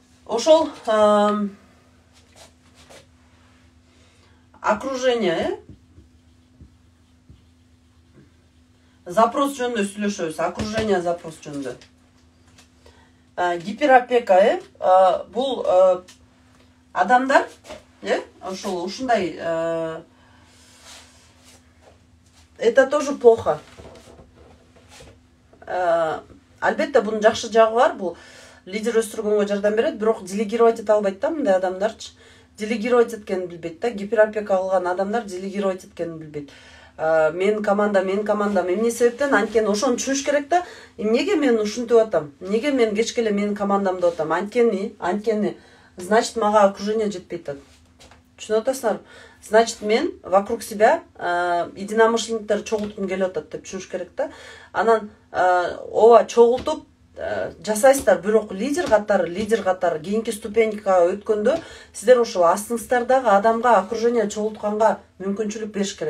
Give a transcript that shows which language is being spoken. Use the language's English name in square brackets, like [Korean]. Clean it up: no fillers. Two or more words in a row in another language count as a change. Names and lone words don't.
[Kyrgyz] ошол окружение, запрос жөнүндө сүйлөшөбүз. Окружение запрос жөнүндө. Гиперопека, бул адамдар, ошол ушундай, [Russian] это тоже плохо. [Kyrgyz] Албетте бунун жакшы жагы бар, бул лидер өстүргөнгө жардам берет, бирок делегировать эте албайт да мындай адамдарчы. Делегировать эткенин билбейт да, гиперопека кылган адамдар делегировать эткенин билбейт. Мен командам, эмне себептен, анткени ошону түшүнүш керек да, эмнеге мен ушинтип атам, эмнеге мен кечке эле менин командамды атам, анткени, значит, мага окружение жетпей атат. Түшүнүп атасыңарбы? Значит, мен [Russian] вокруг себя [Kyrgyz] единомышленниктер чогулткум келип атат деп түшүнүш керек да. Анан ооба чогултуп жасайсыздар, бирок лидер катары кийинки ступенькага өткөндө сиздер ошол астыңыздардагы адамга окружение чогултканга мүмкүнчүлүк бериш керек.